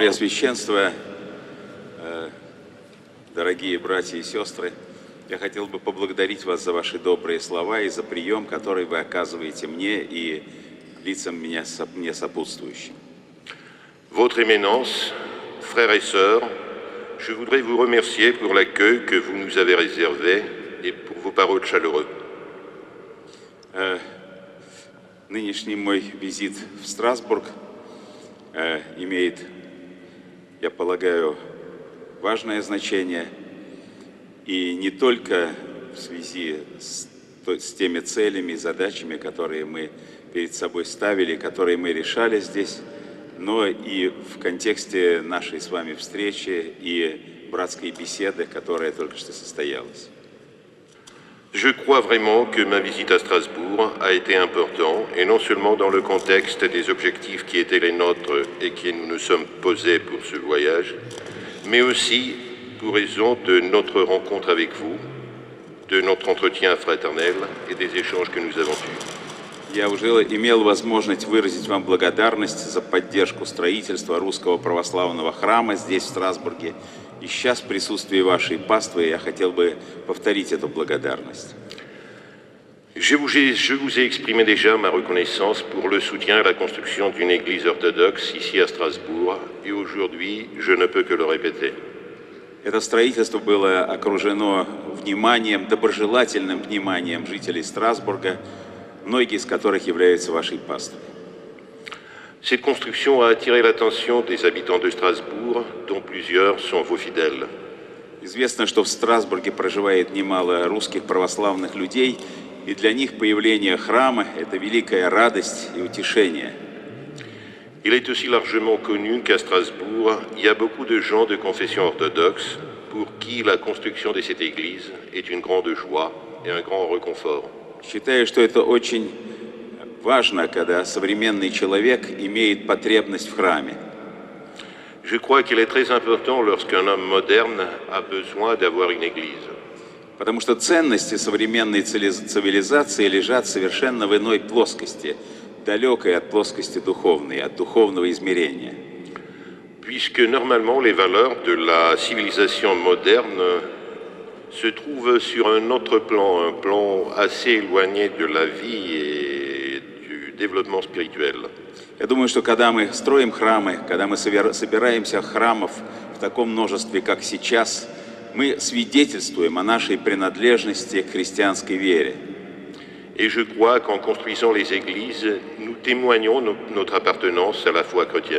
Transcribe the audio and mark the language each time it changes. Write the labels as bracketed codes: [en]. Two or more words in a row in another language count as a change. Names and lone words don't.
[ru] Преосвященство, дорогие братья и сестры, я хотел бы поблагодарить вас за ваши добрые слова и за прием, который вы оказываете мне и лицам мне сопутствующим. [fr] Votre Éminence, frères et sœurs, je voudrais vous remercier pour l'accueil que vous nous avez réservé et pour vos paroles chaleureuses. [ru] Нынешний мой визит в Страсбург имеет, я полагаю, важное значение, и не только в связи с теми целями и задачами, которые мы перед собой ставили, которые мы решали здесь, но и в контексте нашей с вами встречи и братской беседы, которая только что состоялась. [fr] Je crois vraiment que ma visite à Strasbourg a été importante, et non seulement dans le contexte des objectifs qui étaient les nôtres et que nous nous sommes posés pour ce voyage, mais aussi pour raison de notre rencontre avec vous, de notre entretien fraternel et des échanges que nous avons eus. [ru] Я уже имел возможность выразить вам благодарность за поддержку строительства Русского Православного Храма здесь, в Страсбурге. И сейчас в присутствии вашей паствы я хотел бы повторить эту благодарность. [fr] Je vous ai exprimé déjà ma reconnaissance pour le soutien à la construction d'une église orthodoxe ici à Strasbourg, et aujourd'hui, je ne peux que le répéter. [ru] Это строительство было окружено вниманием, доброжелательным вниманием жителей Страсбурга, многие из которых являются вашей паствой. [fr] Cette construction a attiré l'attention des habitants de Strasbourg, dont plusieurs sont vos fidèles. [ru] Известно, что в Страсбурге проживает немало русских православных людей, и для них появление храма – это великая радость и утешение. [fr] Il est aussi largement connu qu'à Strasbourg, il y a beaucoup de gens de confession orthodoxe pour qui la construction de cette église est une grande joie et un grand réconfort. [ru] Считаю, что это очень важно, когда современный человек имеет потребность в храме. [fr] Je crois qu'il est très important lorsqu'un homme moderne a besoin d'avoir une église. [ru] Потому что ценности современной цивилизации лежат совершенно в иной плоскости, далекой от плоскости духовной, от духовного измерения. [fr] Puisque normalement les valeurs de la civilisation moderne se trouvent sur un autre plan, un plan assez éloigné de la vie et du développement spirituel. [ru] Я думаю, что когда мы строим храмы, когда мы собираемся храмов в таком множестве, как сейчас, мы свидетельствуем о нашей принадлежности к христианской вере. [fr] Et je crois qu'en construisant les églises, nous témoignons notre appartenance à la foi chrétienne.